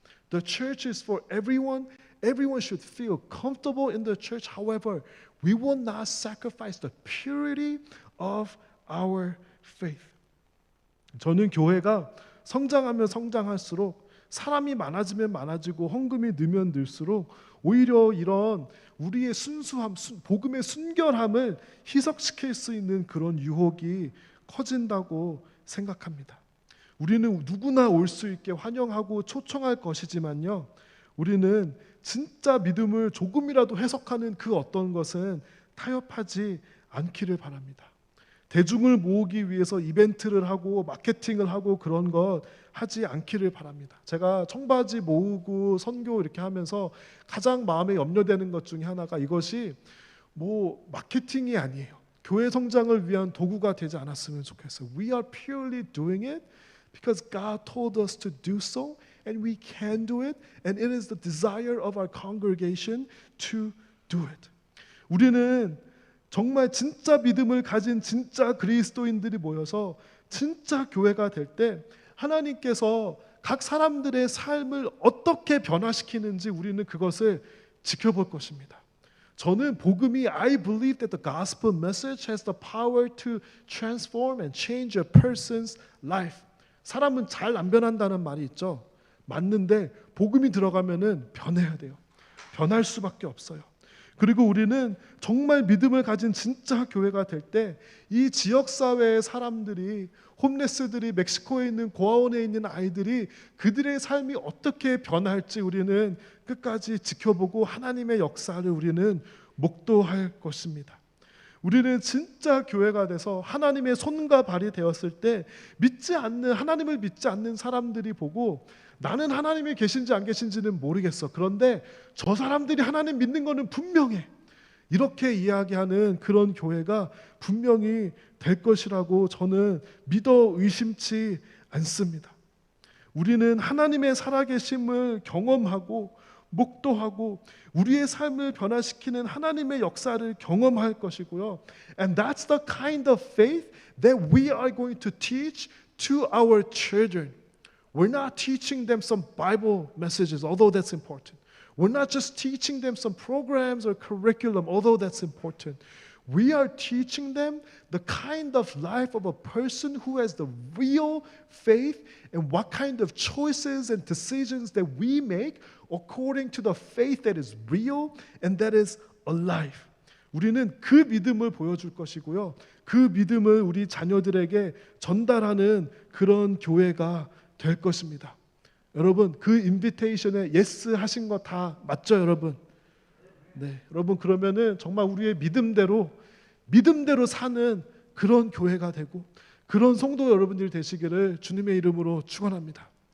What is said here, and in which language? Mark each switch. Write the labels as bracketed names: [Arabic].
[English] The church is for everyone. Everyone should feel comfortable in the church. However, we will not sacrifice the purity of our faith. [Korean] 저는 교회가 성장하면 성장할수록 사람이 많아지면 많아지고 헌금이 늘면 늘수록 오히려 이런 우리의 순수함, 복음의 순결함을 희석시킬 수 있는 그런 유혹이 커진다고 생각합니다. 우리는 누구나 올 수 있게 환영하고 초청할 것이지만요, 우리는 진짜 믿음을 조금이라도 해석하는 그 어떤 것은 타협하지 않기를 바랍니다. 대중을 모으기 위해서 이벤트를 하고 마케팅을 하고 그런 것 하지 않기를 바랍니다. 제가 청바지 모으고 선교 이렇게 하면서 가장 마음에 염려되는 것 중에 하나가 이것이 뭐 마케팅이 아니에요. 교회 성장을 위한 도구가 되지 않았으면 좋겠어요. [English] We are purely doing it because God told us to do so, and we can do it, and it is the desire of our congregation to do it. [Korean] 우리는 정말 진짜 믿음을 가진 진짜 그리스도인들이 모여서 진짜 교회가 될 때 하나님께서 각 사람들의 삶을 어떻게 변화시키는지 우리는 그것을 지켜볼 것입니다. 저는 복음이 [English] I believe that the gospel message has the power to transform and change a person's life. [Korean] 사람은 잘 안 변한다는 말이 있죠. 맞는데 복음이 들어가면은 변해야 돼요. 변할 수밖에 없어요. 그리고 우리는 정말 믿음을 가진 진짜 교회가 될 때 이 지역사회의 사람들이, 홈레스들이, 멕시코에 있는 고아원에 있는 아이들이 그들의 삶이 어떻게 변할지 우리는 끝까지 지켜보고 하나님의 역사를 우리는 목도할 것입니다. 우리는 진짜 교회가 돼서 하나님의 손과 발이 되었을 때 하나님을 믿지 않는 사람들이 보고 나는 하나님이 계신지 안 계신지는 모르겠어. 그런데 저 사람들이 하나님 믿는 거는 분명해. 이렇게 이야기하는 그런 교회가 분명히 될 것이라고 저는 믿어 의심치 않습니다. 우리는 하나님의 살아계심을 경험하고 목도하고 우리의 삶을 변화시키는 하나님의 역사를 경험할 것이고요. [English] And that's the kind of faith that we are going to teach to our children. We're not teaching them some Bible messages, although that's important. We're not just teaching them some programs or curriculum, although that's important. We are teaching them the kind of life of a person who has the real faith and what kind of choices and decisions that we make according to the faith that is real and that is alive. [Korean] 우리는 그 믿음을 보여줄 것이고요. 그 믿음을 우리 자녀들에게 전달하는 그런 교회가 될 것입니다. 여러분, 그 인비테이션에 예스 하신 거 다 맞죠, 여러분? 네, 여러분, 그러면은 정말 우리의 믿음대로 사는 그런 교회가 되고 그런 성도 여러분들이 되시기를 주님의 이름으로 축원합니다.